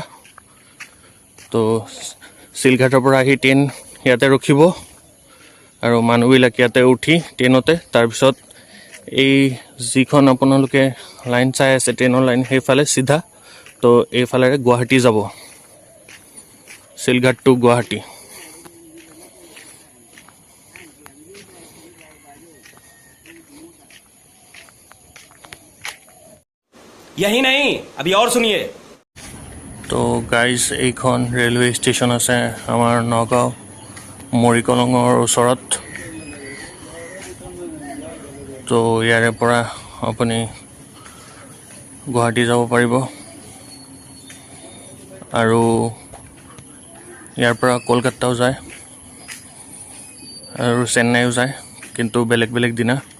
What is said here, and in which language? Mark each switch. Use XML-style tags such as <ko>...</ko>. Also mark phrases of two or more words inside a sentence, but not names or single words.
<as>তো চিলঘাটৰ পৰা আহি ট্ৰেইন ইয়াতে ৰখিব আৰু মানুহবিলাক ইয়াতে উঠি ট্ৰেইনতে, তাৰপিছত এই যিখন আপোনালোকে লাইন চাই আছে ট্ৰেইনৰ লাইন, সেইফালে চিধা। তো এইফালেৰে গুৱাহাটী যাব, চিলঘাট টু গুৱাহাটী।</as> <hi>यही नहीं, अभी और सुनिए।</hi> <as>তো গাইজ এইখন ৰেলৱে ষ্টেচন আছে আমাৰ নগাঁও মৰিকলঙৰ ওচৰত। তো ইয়াৰে পৰা আপুনি গুৱাহাটী যাব পাৰিব, আৰু ইয়াৰ পৰা কলকাতাও যায় আৰু চেন্নাইও যায়, কিন্তু বেলেগ বেলেগ দিনা।</as>